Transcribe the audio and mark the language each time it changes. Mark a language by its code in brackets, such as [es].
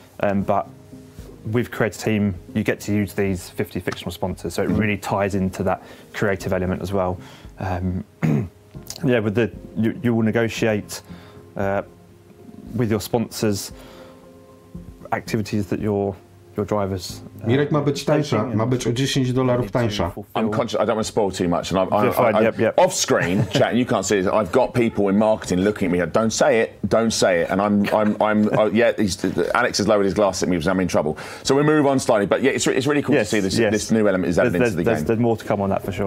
[en] But with Create a Team, you get to use these 50 fictional sponsors. So it really ties into that creative element as well. Yeah, with you will negotiate with your sponsors activities that your drivers. [pl] Mirek ma być tańsza, ma być o $10 tańsza. [en] I'm conscious, I don't want to spoil too much, and I'm off screen, chat, and you can't see it. I've got people in marketing looking at me. Don't say it, and yeah. Alex has lowered his glass at me because I'm in trouble. So we move on slightly, but yeah, it's really cool to see this new element is added into the game. There's more to come on that for sure.